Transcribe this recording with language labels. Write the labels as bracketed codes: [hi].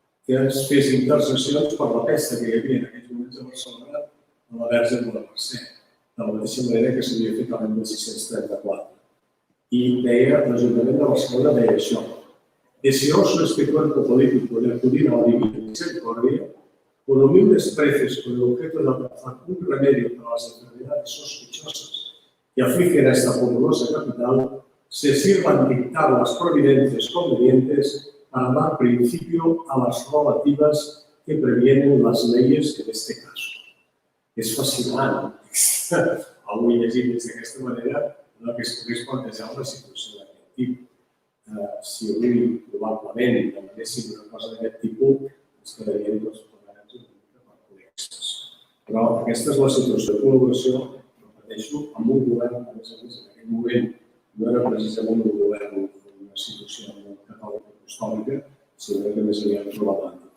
[ca] que es fes interseccions per la pesta que hi havia en aquells moments a Barcelona a la Verge de la Mercè, de la mateixa manera que s'havia fet l'any 1634. I deia, l'Ajuntament de Barcelona deia això: [es] deseoso este cuerpo político de acudir a la divina misericordia, con humildes preces con el objeto de alcanzar un remedio para las enfermedades sospechosas que afligen a esta populosa capital, se sirvan dictar las providencias convenientes para dar principio a las rogativas que previenen las leyes en este caso. [ca] És fascinant. Avui llegint d'aquesta manera que es pogués plantejar una situació d'aquest tipus. Si avui probablement demanéssim una cosa d'aquest tipus, ens quedaríem tots plegats una mica perplexos. Però aquesta és la situació de col·laboració, repeteixo, amb un govern, a més, en aquell moment no era precisament un govern d'una situació catòlica apostòlica, sinó que més aviat problemàtica.